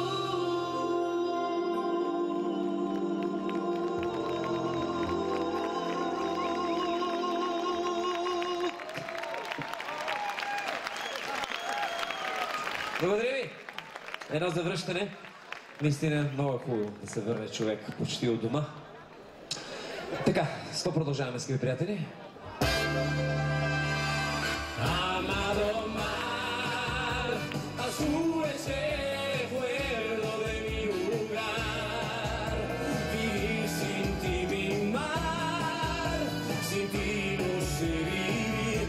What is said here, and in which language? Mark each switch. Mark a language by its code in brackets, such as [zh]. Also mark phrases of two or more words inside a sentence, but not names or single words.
[bg] Благодаря ви! Едно завръщане. Наистина много е хубаво да се върне човек почти от дома. Така, с това продължаваме, скъпи приятели. [es] Amado mar, azul es el recuerdo de mi lugar. Vivir sin ti, mi mar, sin ti no sé vivir.